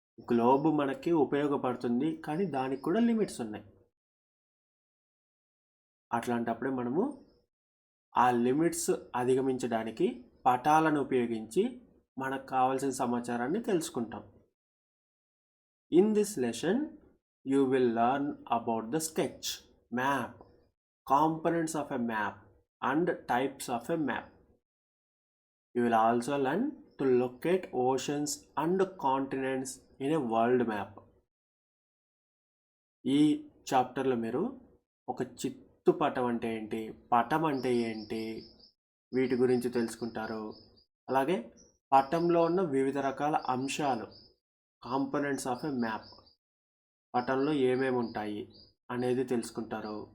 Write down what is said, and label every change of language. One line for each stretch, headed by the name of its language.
Telugu: Globe మనకి ఉపయోగపడుతుంది, కానీ దానికి కూడా లిమిట్స్ ఉన్నాయి. అట్లాంటప్పుడే మనము ఆ లిమిట్స్ అధిగమించడానికి పటాలను ఉపయోగించి మనకు కావాల్సిన సమాచారాన్ని తెలుసుకుంటాం.
English: In this lesson, you will learn about the sketch, map, components of a map, and types of a map. You will also learn to locate oceans and continents in a world map.
Telugu: ఈ చాప్టర్లో మీరు ఒక చిత్తుపటం అంటే ఏంటి, పటం అంటే ఏంటి, వీటి గురించి తెలుసుకుంటారు. అలాగే పటంలో ఉన్న వివిధ రకాల అంశాలు,
English: components of a map,
Telugu: పటంలో ఏమేమి ఉంటాయి అనేది తెలుసుకుంటారు.